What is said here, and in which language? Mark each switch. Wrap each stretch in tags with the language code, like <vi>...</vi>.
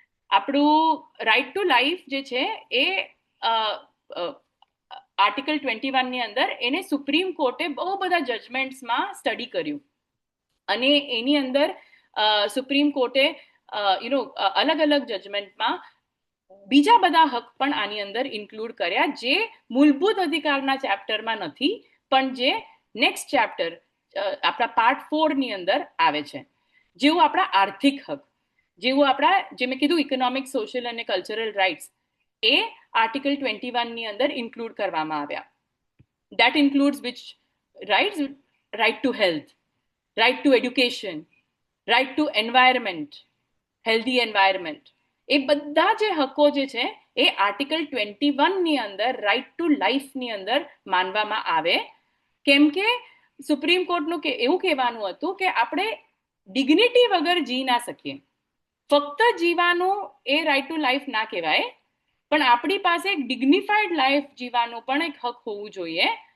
<gu>આપણું right to life જે છે એ આર્ટિકલ 21 ની અંદર એને સુપ્રીમ કોર્ટે બહુ બધા જજમેન્ટ્સમાં સ્ટડી કર્યું, અને એની અંદર સુપ્રીમ કોર્ટે અલગ અલગ જજમેન્ટમાં બીજા બધા હક પણ આની અંદર ઇન્ક્લુડ કર્યા, જે મૂળભૂત અધિકારના ચેપ્ટરમાં નથી, પણ જે નેક્સ્ટ ચેપ્ટર આપણા પાર્ટ 4 ની અંદર આવે છે. જેવું આપણા આર્થિક હક, જેવું આપણા જે મેં કીધું ઇકોનોમિક, સોશિયલ અને કલ્ચરલ રાઇટ્સ, એ આર્ટિકલ 21 ની અંદર ઇન્ક્લુડ કરવામાં આવ્યા.</gu> <en>That includes which rights? Right to health, right to education, right to environment, healthy environment.</en> <gu>એ બધા જે હકો જે છે એ આર્ટિકલ 21 ની અંદર રાઇટ ટુ લાઈફ ની અંદર માનવામાં આવે. કેમ કે સુપ્રીમ કોર્ટનું એવું કહેવાનું હતું કે આપણે ડિગ્નિટી વગર જી ના શકીએ. ફક્ત જીવાનું એ રાઇટ ટુ લાઈફ ના કહેવાય, પણ આપણી પાસે એક ડિગ્નિફાઈડ લાઈફ જીવાનો પણ એક હક હોવું જોઈએ.</gu>